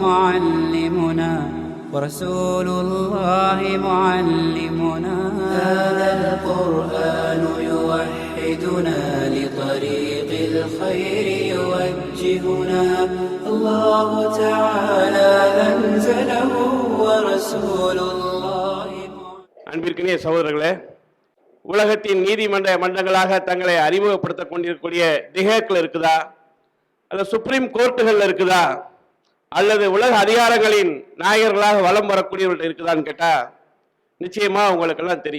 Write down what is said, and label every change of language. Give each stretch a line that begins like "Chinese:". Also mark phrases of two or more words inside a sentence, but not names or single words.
Arabic: معلمنا هذا القرآن يوحدنا لطريق الخير يوجهنا الله تعالى أنزله ورسول الله.
Tamil: அன்பிற்கினிய சகோதரர்களே, உலகத்தின் நீதிமன்ற மன்றங்களாக தங்களை அறிமுகப்படுத்திக் கொண்டிருக்கக்கூடிய திஹேக்ல இருக்குதா, அல்லது
English: Supreme Courts
Tamil: இருக்குதா, அல்லது உலக அதிகாரங்களின் நாயகர்களாக வலம் வரக்கூடியவர்கள் இருக்குதான்னு கேட்டா நிச்சயமா உங்களுக்கெல்லாம் தெரியும்.